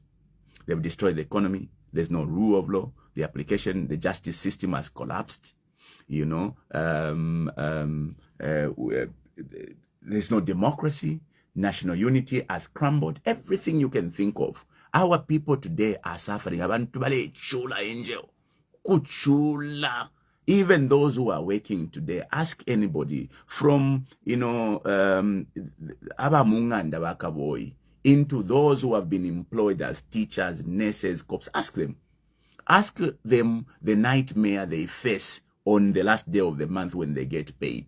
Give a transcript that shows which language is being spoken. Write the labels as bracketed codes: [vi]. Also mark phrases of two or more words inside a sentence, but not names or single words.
[en] They've destroyed the economy. There's no rule of law. The justice system has collapsed. There's no democracy. national unity has crumbled. Everything you can think of. Our people today are suffering. [bem] Abantu bale chula angel. Kuchula. [en] Even those who are working today, ask anybody from, [bem] abamunganda bakaboy [en] into those who have been employed as teachers, nurses, cops. Ask them the nightmare they face on the last day of the month when they get paid.